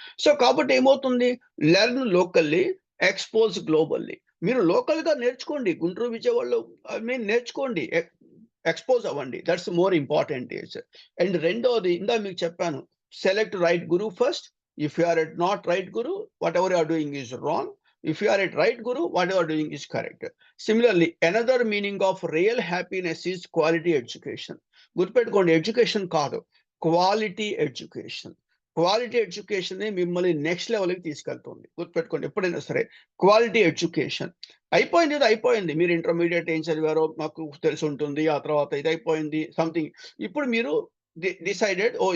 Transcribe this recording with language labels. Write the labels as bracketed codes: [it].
[te] So, కాబట్టి ఏమవుతుంది? [en] Learn locally, expose globally. [te] మీరు లోకల్‌గా నేర్చుకోండి. గుంటూరు, విజయవాడలో నేర్చుకోండి. ఎక్స్‌పోజ్ అవ్వండి. [en] That's more important is. And [te] రెండోది ఇందాక మీకు చెప్పాను. [en] Select right guru first. If you are at not right guru, whatever you are doing is wrong. If you are at right guru, what you are doing is correct. Similarly, another meaning of real happiness is quality education. [te] గుర్తుపెట్టుకోండి, education కాదు, quality education. Quality ఎడ్యుకేషనే మిమ్మల్ని next లెవెల్‌కి తీసుకెళ్తుంది. గుర్తుపెట్టుకోండి ఎప్పుడైనా సరే. Quality education. అయిపోయింది, ఇది అయిపోయింది. మీరు ఇంటర్మీడియేట్ ఏం చదివారో మాకు తెలిసుంటుంది. ఆ తర్వాత ఇది అయిపోయింది సంథింగ్. ఇప్పుడు మీరు డిసైడెడ్, ఓహ్!